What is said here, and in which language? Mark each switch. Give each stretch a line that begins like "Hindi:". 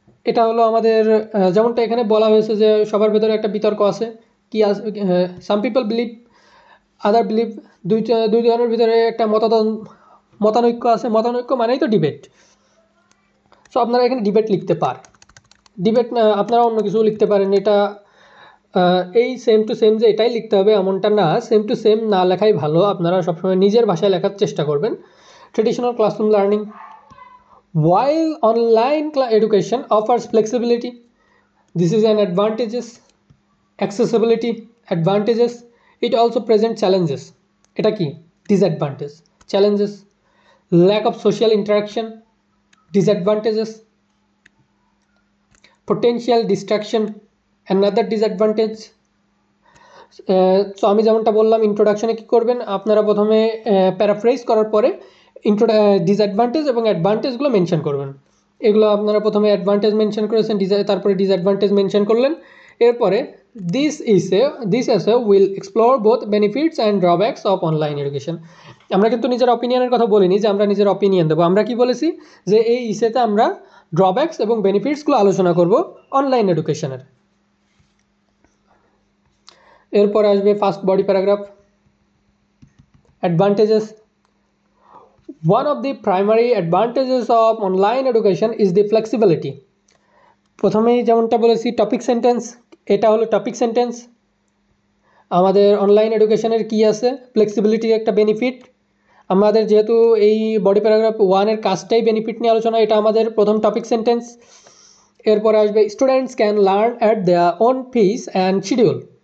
Bangla: এটা হলো আমাদের যেমনটা এখানে বলা হয়েছে যে সবার ভেতরে একটা বিতর্ক আছে, কি আছে, সাম পিপল বিলিভ, আদার বিলিভ, দুই ধরনের ভিতরে একটা মতানৈক্য আছে। মতানৈক্য মানেই তো ডিবেট। সো আপনারা এখানে ডিবেট লিখতে পারেন, ডিবেট আপনারা অন্য কিছু লিখতে পারেন। এটা এই সেম টু সেম যে এটাই লিখতে হবে এমনটা না, সেম টু সেম না লেখাই ভালো। আপনারা সবসময় নিজের ভাষায় লেখার চেষ্টা করবেন।
English: Traditional classroom learning, while online education offers flexibility, this is an advantages, accessibility advantages, it also present challenges.
Bangla: এটা কি,
English: disadvantage, challenges, lack of social interaction, disadvantages, potential distraction, another disadvantage.
Bangla: So আমি যেমনটা বললাম, ইন্ট্রোডাকশনে কী করবেন, আপনারা প্রথমে প্যারাফ্রেজ করার পরে ডিসঅ্যাডভান্টেজ এবং অ্যাডভান্টেজগুলো মেনশন করবেন। এগুলো আপনারা প্রথমে অ্যাডভান্টেজ মেনশন করেছেন, তারপরে ডিসঅ্যাডভান্টেজ মেনশন করলেন। এরপরে
English: This essay will explore both benefits and drawbacks of online education.
Bangla: আমরা কিন্তু নিজের অপিনিয়নের কথা বলিনি যে আমরা নিজের অপিনিয়ন দেবো, আমরা কি বলেছি যে এই ইসেতে আমরা ড্রব্যাকস এবং বেনিফিটসগুলো আলোচনা করব অনলাইন এডুকেশনের। এরপরে আসবে first body paragraph, advantages.
English: One of the primary advantages of online education is the flexibility.
Bangla: প্রথমেই যেমনটা বলেছি টপিক সেন্টেন্স, এটা হলো টপিক সেন্টেন্স। আমাদের অনলাইন এডুকেশনের কি আছে, ফ্লেক্সিবিলিটির একটা বেনিফিট। আমাদের যেহেতু এই বডি প্যারাগ্রাফ 1-এর কাজটাই বেনিফিট নিয়ে আলোচনা, এটা আমাদের প্রথম টপিক সেন্টেন্স। এরপরে আসবে
English: Students can learn at their own pace and schedule.